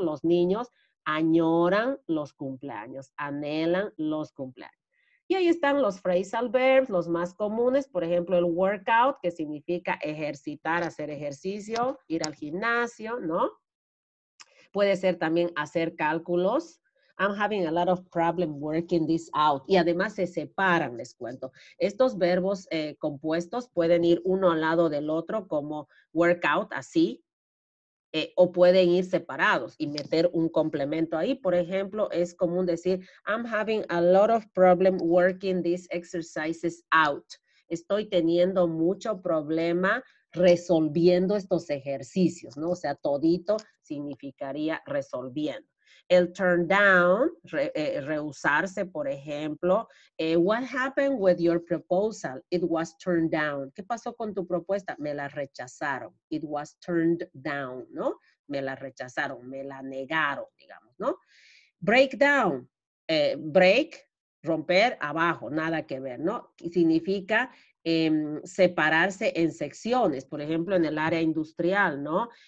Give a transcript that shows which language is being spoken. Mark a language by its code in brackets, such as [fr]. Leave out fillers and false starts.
[es] Los niños añoran los cumpleaños, anhelan los cumpleaños. Y ahí están los phrasal verbs, los más comunes, por ejemplo, el workout, que significa ejercitar, hacer ejercicio, ir al gimnasio, ¿no? Puede ser también hacer cálculos. [en] I'm having a lot of problem working this out. [es] Y además se separan, les cuento. Estos verbos compuestos pueden ir uno al lado del otro como workout, así, o pueden ir separados y meter un complemento ahí. Por ejemplo, es común decir, [en] I'm having a lot of problem working these exercises out. [es] Estoy teniendo mucho problema resolviendo estos ejercicios, ¿no? O sea, todito significaría resolviendo. El turn down, rehusarse, por ejemplo. [en] What happened with your proposal? It was turned down. [es] ¿Qué pasó con tu propuesta? Me la rechazaron. [en] It was turned down, [es] ¿no? Me la rechazaron, me la negaron, digamos, ¿no? Breakdown, break, romper, abajo, nada que ver, ¿no? Significa separarse en secciones, por ejemplo, en el área industrial, ¿no?